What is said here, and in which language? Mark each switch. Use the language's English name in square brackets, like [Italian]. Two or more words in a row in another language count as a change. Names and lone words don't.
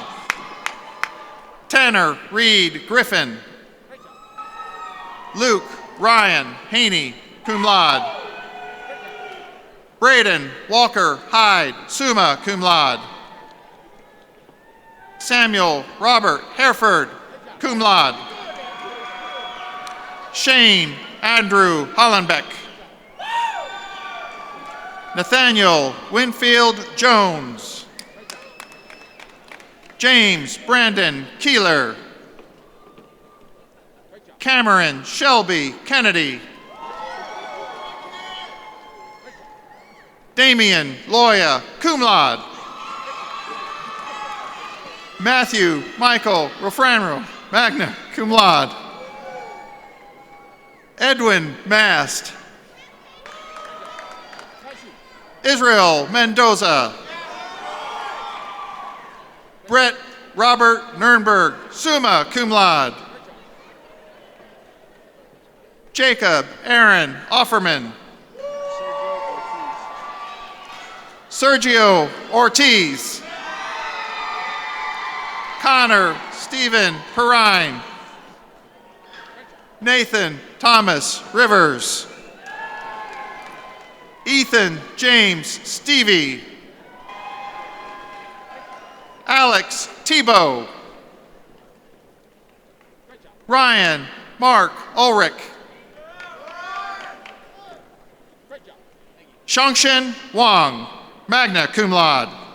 [English] Tanner Reed Griffin. Luke Ryan Haney, [Latin] cum laude. [English] Braden Walker Hyde, [Latin] summa cum laude. [English] Samuel Robert Hereford, [Latin] cum laude. [English] Shane Andrew Hollenbeck. Nathaniel Winfield Jones. James Brandon Keeler. Cameron Shelby Kennedy. Damian Loya, [Latin] cum laude. [English] Matthew Michael Rofranro, [Latin] magna cum laude. [English] Edwin Mast. Israel Mendoza. Brett Robert Nurnberg, [Latin] summa cum laude. [English] Jacob Aaron Offerman. Sergio Ortiz. Connor Stephen Perrine. Nathan Thomas Rivers. Ethan James Stevie. Alex Tebow. Ryan Mark Ulrich. Shangshen Wang, [Latin] magna cum laude.